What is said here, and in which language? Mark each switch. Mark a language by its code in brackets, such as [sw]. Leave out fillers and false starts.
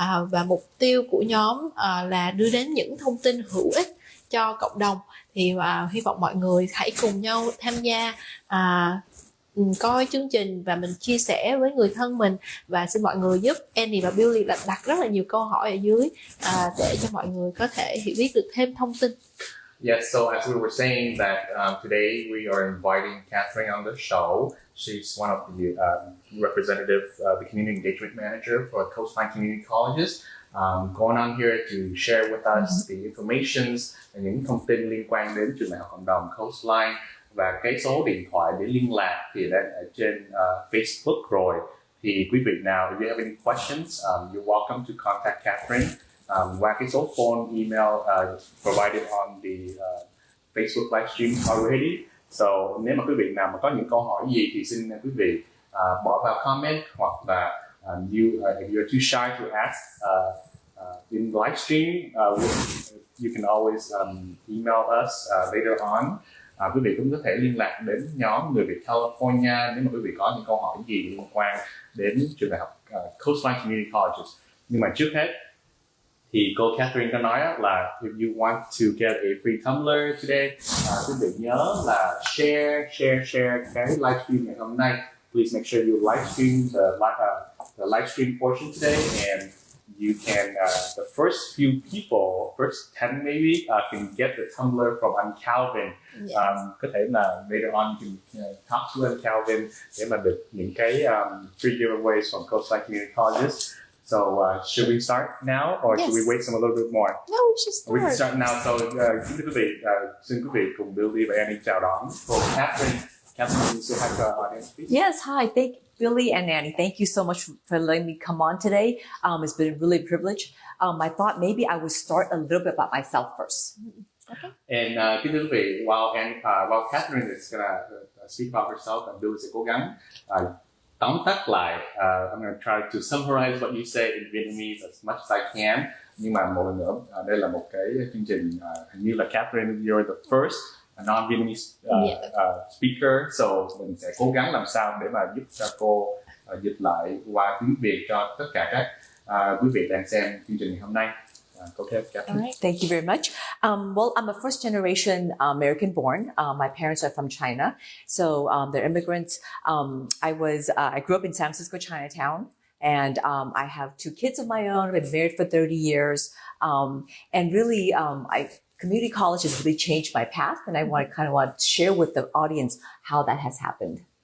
[vi] Và mục tiêu của nhóm là đưa đến những thông tin hữu ích cho cộng đồng. Thì hy vọng mọi người hãy cùng nhau tham gia coi chương trình và mình chia sẻ với người thân mình. Và xin mọi người giúp Annie và Billy là đặt rất là nhiều câu hỏi ở dưới để cho mọi người có thể hiểu biết được thêm thông tin. [en] Yes, so as we were saying that today we are inviting Katherine on the show. She's one of the representative, the community engagement manager for Coastline Community Colleges. Going on here to share with us the informations, [vi] những thông tin liên quan đến trường đại học cộng đồng Coastline, và cái số điện thoại để liên lạc thì đã ở trên Facebook rồi. Thì quý vị nào, [en] if you have any questions, you're welcome to contact Katherine [vi] qua cái số phone, [en] email provided on the Facebook livestream already. [vi] So nếu mà quý vị nào mà có những câu hỏi gì thì xin quý vị bỏ vào comment, hoặc là [en] if you're too shy to ask in live stream, you can always email us later on. [vi] Quý vị cũng có thể liên lạc đến nhóm người Việt California nếu mà quý vị có những câu hỏi gì liên quan đến trường đại học Coastline Community Colleges. Nhưng mà trước hết thì cô Katherine có nói là [en] if you want to get a free tumbler today, [vi] quý vị nhớ là share cái livestream ngày hôm nay. [en] Please make sure you livestream the livestream portion today, and you can the first few people, first 10 maybe, can get the tumbler from anh Calvin. [vi] Có thể là [en] later on you can talk to anh Calvin [vi] để mà được những cái [en] free giveaways from Coastline Community Colleges. So should we start now, or should we wait a little bit more? No, we should start. We can start now. [vi] So kính thưa quý vị, xin quý vị cùng Billy và Annie chào đón cô Katherine. [en] Katherine, say hi to our audience, please. Yes, hi. Thank Billy and Annie. Thank you so much for letting me come on today. It's been really a privilege. I thought maybe I would start a little bit about myself first. Okay. And [vi] kính thưa quý vị, [en] while Katherine is gonna speak about herself, and Billy [vi] sẽ cố gắng tóm tắt lại. [en] I'm going to try to summarize what you say in Vietnamese as much as I can. [vi] Nhưng mà một lần nữa, đây là một cái chương trình hình như là Katherine, [en] you're the first non-Vietnamese speaker, [vi] so mình sẽ cố gắng làm sao để mà giúp cho cô dịch lại qua tiếng Việt cho tất cả các quý vị đang xem chương trình ngày hôm nay. [en] Go ahead, Katherine. Right. Thank you very much. Well, I'm a first generation American born. My parents are from China, so they're immigrants. I grew up in San Francisco, Chinatown, and I have 2 kids of my own. I've been married for 30 years, and really, community college has really changed my path, and I want to share with the audience how that has happened.